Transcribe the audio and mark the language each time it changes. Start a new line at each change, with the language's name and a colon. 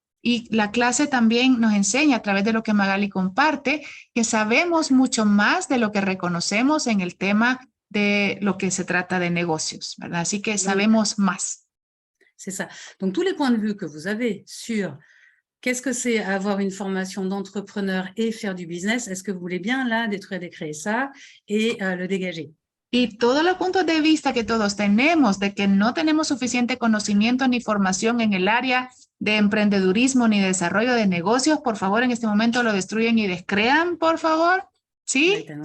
Spanish: Y la clase también nos enseña a través de lo que Magali comparte, que sabemos mucho más de lo que reconocemos en el tema de lo que se trata de negocios, ¿verdad? Así que sabemos más.
French: C'est ça. Donc, tous les points de vue que vous avez sur qu'est-ce que c'est avoir une formation d'entrepreneur et faire du business, est-ce que vous voulez bien là détruire, décréer ça et le dégager?
Spanish: Y todos los puntos de vista que todos tenemos de que no tenemos suficiente conocimiento ni formación en el área de emprendedurismo ni desarrollo de negocios, por favor, en este momento lo destruyen y descrean, por favor. ¿Sí?